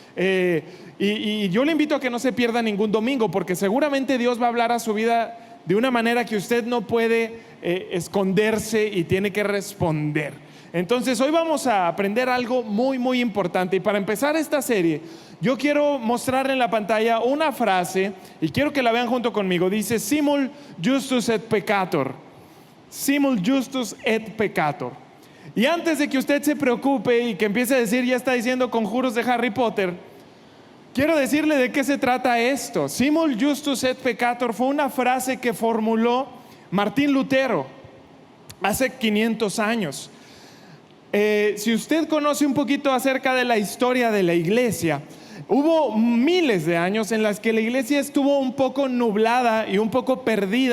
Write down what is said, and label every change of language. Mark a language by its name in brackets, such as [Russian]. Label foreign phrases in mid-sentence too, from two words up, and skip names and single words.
[Spanish] Y yo le invito a que no se pierda ningún domingo, porque seguramente Dios va a hablar a su vida de una manera que usted no puede esconderse y tiene que responder. Entonces hoy vamos a aprender algo muy importante, y para empezar esta serie yo quiero mostrar en la pantalla una frase y quiero que la vean junto conmigo. Dice: [Latin] simul justus et peccator. Simul justus et peccator. [Spanish] Y antes de que usted se preocupe y que empiece a decir, ya está diciendo conjuros de Harry Potter, quiero decirle de qué se trata esto. [Latin] Simul justus et peccator [Spanish] fue una frase que formuló Martín Lutero hace 500 años. Si usted conoce un poquito acerca de la historia de la iglesia, hubo miles de años en las que la iglesia estuvo un poco nublada y un poco perdida.